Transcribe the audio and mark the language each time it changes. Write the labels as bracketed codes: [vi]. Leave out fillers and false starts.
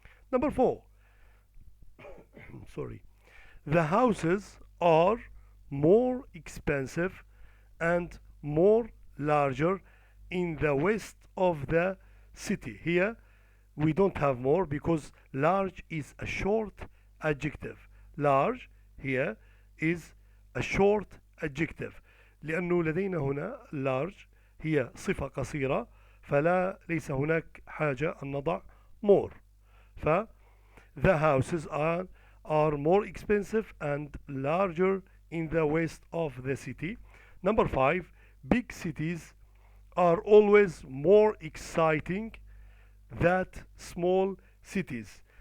[en] Number 4, sorry, the houses are more expensive and more larger in the west of the city. Here we don't have more because large is a short adjective. Large here is a short adjective [ar] لأنه لدينا هنا large هي صفة قصيرة فلا ليس هناك حاجة أن نضع more. [en] ف the houses are more expensive and larger in the west of the city. Number 5, big cities are always more exciting than small cities.